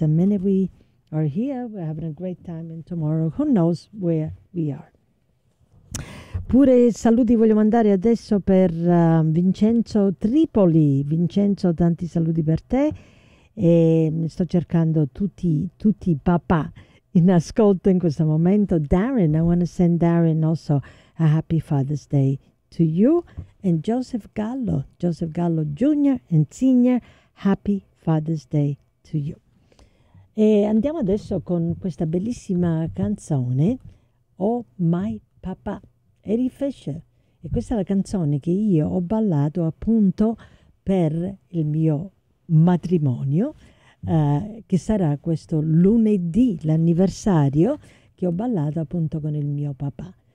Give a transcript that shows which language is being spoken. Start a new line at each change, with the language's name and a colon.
English: And many we are here, we're having a great time, and tomorrow, who knows where we are.
Italian: Pure saluti voglio mandare adesso per Vincenzo Tripoli. Vincenzo, tanti saluti per te. E sto cercando tutti i papà in ascolto in questo momento.
English: Darren, I want to send Darren also a happy Father's Day to you, and Joseph Gallo Jr. and Senior, happy Father's Day to you.
Italian: E andiamo adesso con questa bellissima canzone, Oh My Papa, Eddie Fisher. E questa è la canzone che io ho ballato appunto per il mio matrimonio, che sarà questo lunedì, l'anniversario, che ho ballato appunto con il mio papà.